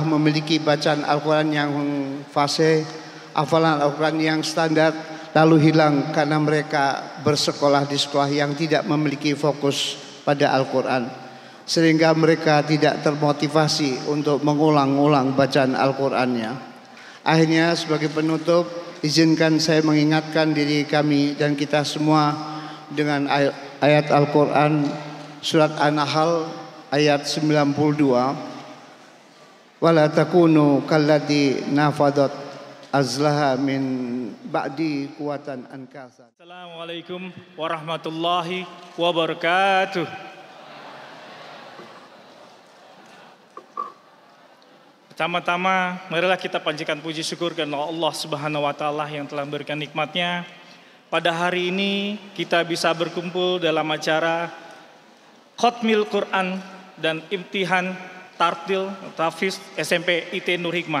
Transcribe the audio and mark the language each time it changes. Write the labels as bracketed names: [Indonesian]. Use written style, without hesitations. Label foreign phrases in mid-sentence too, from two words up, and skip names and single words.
[Indonesian] memiliki bacaan Al-Quran yang fasih, hafalan Al-Quran yang standar, lalu hilang karena mereka bersekolah di sekolah yang tidak memiliki fokus pada Al-Quran, sehingga mereka tidak termotivasi untuk mengulang-ulang bacaan Al-Qurannya. Akhirnya sebagai penutup, izinkan saya mengingatkan diri kami dan kita semua dengan ayat Al-Quran surat An-Nahl ayat 92. [Arabic] ولا تكونوا كالتي نقضت غزلها من بعد قوة أنكاثا. السلام عليكم ورحمة الله وبركاته. [Indonesian] Pertama-tama marilah kita panjatkan puji syukur kepada Allah [Arabic] سبحانه وتعالى [Indonesian] yang telah memberikan nikmatnya. Pada hari ini kita bisa berkumpul dalam acara Khatmil Quran dan Imtihan Tartil Tafiz SMP IT Nur Hikmah.